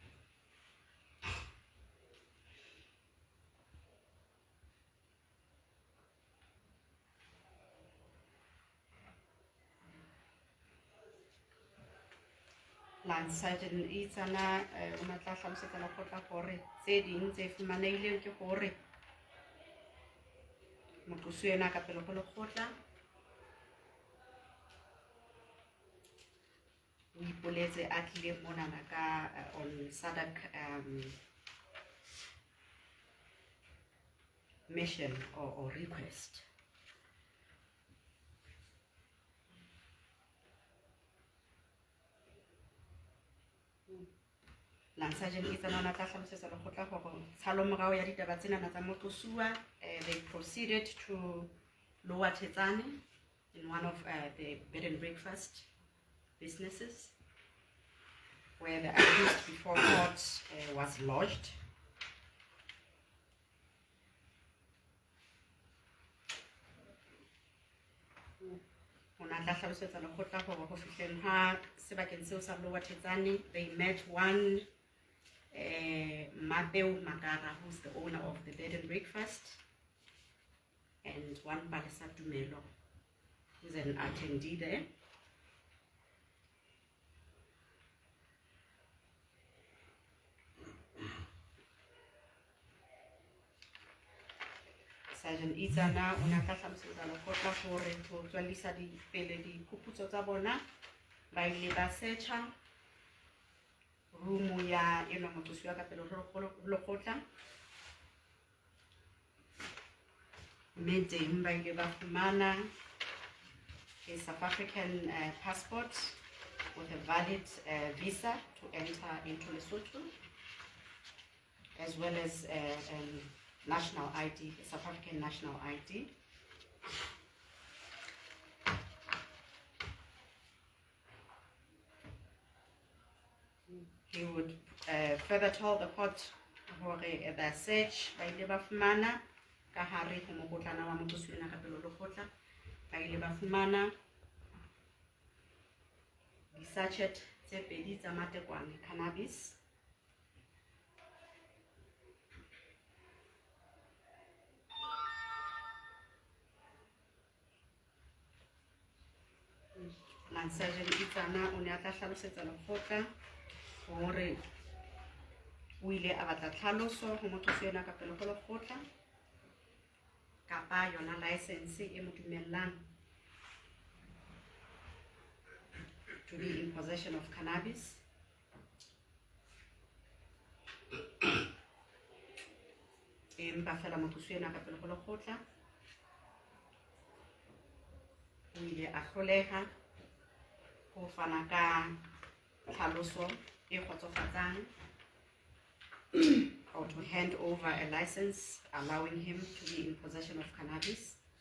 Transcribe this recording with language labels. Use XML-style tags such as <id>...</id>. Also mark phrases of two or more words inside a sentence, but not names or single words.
<st>Line Sergeant Itsana o ne a tla hlalosetsa lekgotla hore tse ding tse fumanehileng ke hore moqosi ena ka pele ho lekgotla o ipoletse a tlile monana ka</st> <en>on SADC mission or request.</en> <st>Line Sergeant Itsana o ne a tla hlalosetsa lekgotla hore tshalo morao ya ditaba tsena tsa moqosuwa</st> <en>they proceeded to Bua Leshano in one of the bed and breakfast businesses where the accused before court was lodged. They met one Mabeu Magara, who's the owner of the bed and breakfast, and one Balesa Dumelo, who's an attendee there.</en> <st>Sergeant Sergeant Itsana o ne a tla hlalosetsa lekgotla hore ho tswellisa pele diphuputso tsa bona ba ile ba searcha</st> <en>room</en> <st>ya enwa moqosuwa ka pele ho lekgotla, mme teng ba ile ba fumana</st> <en>a South African passport with a valid visa to enter into Lesotho, as well as national ID, a South African national ID. He would further tell the court</en> <st>hore</st> <en>the search</en> <st>ba ile ba fumana ka hare ho mokotlana wa moqosuwa ka pele ho lekgotla, ba ile ba fumana di-sachet tse 2 tsa matekwane cannabis, Sergeant Itsana o ne a tla hlalosetsa lekgotla hore o ile a batla tlhaloso ho moqosuwa ka pele ho lekgotla kapa yona license e mo dumellang</st> <en>to be in possession of cannabis.</en> <st>Empa fela moqosuwa ka pele ho lekgotla o ile a hloleha ho fana ka tlhaloso e kgotsofatsang</st> <en>or to hand over a license allowing him to be in possession of cannabis.</en>